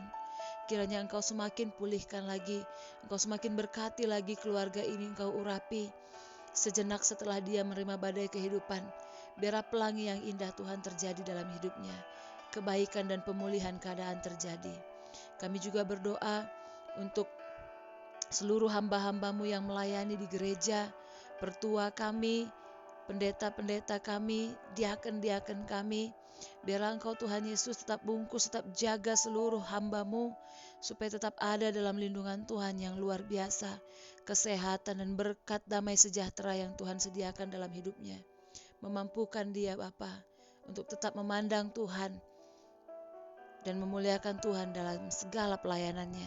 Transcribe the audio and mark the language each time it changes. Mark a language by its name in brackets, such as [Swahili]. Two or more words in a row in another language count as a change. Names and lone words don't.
[Indonesian] Kiranya Engkau semakin pulihkan lagi, Engkau semakin berkati lagi keluarga ini, Engkau urapi. Sejenak setelah dia menerima badai kehidupan, biarlah pelangi yang indah Tuhan terjadi dalam hidupnya. Kebaikan dan pemulihan keadaan terjadi. Kami juga berdoa untuk seluruh hamba-hamba-Mu yang melayani di gereja, pertua kami, pendeta-pendeta kami, diaken-diaken kami. Biarlah Engkau Tuhan Yesus tetap bungkus, tetap jaga seluruh hamba-Mu, supaya tetap ada dalam lindungan Tuhan yang luar biasa. Kesehatan dan berkat damai sejahtera yang Tuhan sediakan dalam hidupnya. Memampukan dia Bapa untuk tetap memandang Tuhan dan memuliakan Tuhan dalam segala pelayanannya.